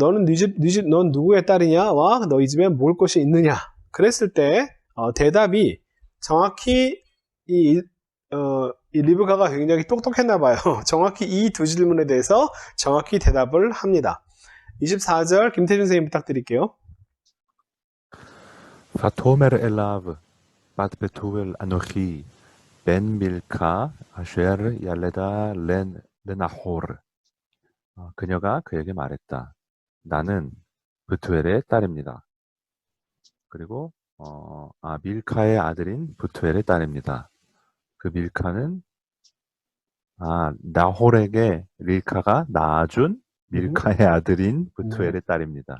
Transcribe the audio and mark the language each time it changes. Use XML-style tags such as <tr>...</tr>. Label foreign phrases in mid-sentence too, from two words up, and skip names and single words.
<ko>넌 누구의 딸이냐와 너희 집에 먹을 것이 있느냐. 그랬을 때 대답이 정확히 이 리브가가 굉장히 똑똑했나 봐요. 정확히 이 두 질문에 대해서 정확히 대답을 합니다. 24절 김태준 선생님 부탁드릴게요.</ko> <he>ותאמר אליו בת בתואל אנוכי בן מילכה אשר ילדה לנחור.</he> <ko>그녀가 그에게 말했다. 나는 브투엘의 딸입니다. 그리고 밀카의 아들인 브투엘의 딸입니다. 그 밀카는 나홀에게 릴카가 낳아준 밀카의 아들인 브투엘의 딸입니다.</ko>